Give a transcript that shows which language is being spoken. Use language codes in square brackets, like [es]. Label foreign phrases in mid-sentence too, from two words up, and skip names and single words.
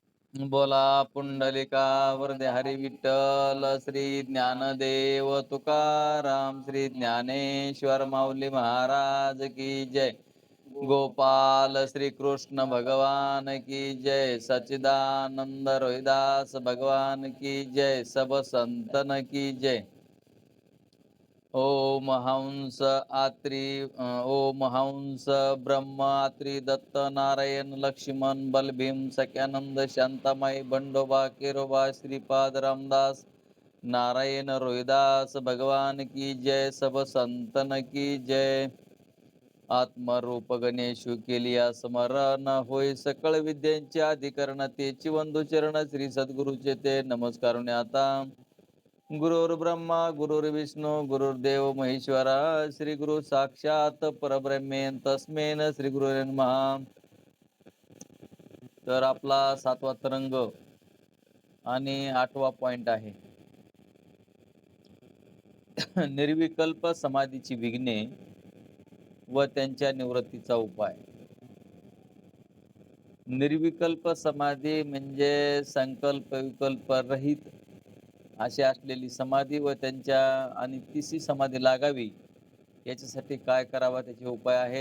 [mr] बोला पुंडलिका वरदे हरी विठ्ठल श्री ज्ञानदेव तुकाराम श्री ज्ञानेश्वर माऊली [hi] महाराज की जय. गोपाल श्री कृष्ण भगवान की जय. सच्चिदानंद रोहिदास भगवान की जय. सब संतन की जय. ओम हंस आत्री ओम हंस ब्रह्म आत्री दत्त नारायण लक्ष्मण बलभीम सख्यानंद शांतामाई बंडोबा केरोबा श्रीपाद रामदास नारायण रोहिदास भगवान की जय. सब संतन की जय. [mr] आत्मरूप गणेशु केलिया स्मरण होय सकळ विद्यांचे अधिकरण तेची वंदू चरण श्री सद्गुरुचे ते नमस्कार आता. [sa] गुरुर् ब्रह्मा गुरुर्विष्णू गुरुर्देव महेश्वरा श्री गुरु साक्षात परब्रह्मेन तस्मेन श्री गुरु नमः. [mr] तर आपला 7वा तरंग आणि 8वा पॉइंट आहे निर्विकल्प समाधीची विघ्ने व त्यांच्या निवृत्तीचा उपाय. निर्विकल्प समाधी म्हणजे संकल्प विकल्प रहित अशी असलेली समाधी व त्यांच्या आणि तिसरी समाधी लागावी याच्यासाठी काय करावा त्याचे उपाय आहेत.